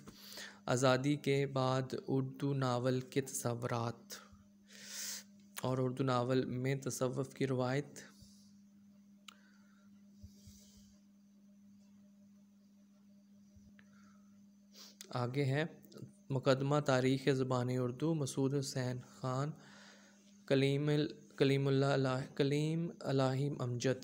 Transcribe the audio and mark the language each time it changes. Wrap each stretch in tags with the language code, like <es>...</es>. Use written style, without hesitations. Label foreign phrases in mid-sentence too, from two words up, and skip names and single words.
<ur>آزادی کے بعد اردو ناول کے تصورات اور اردو ناول میں تصوف کی روایت. آگے ہے مقدمہ تاریخ زبان اردو مسعود حسین خان. کلیم الٰہی امجد.</ur>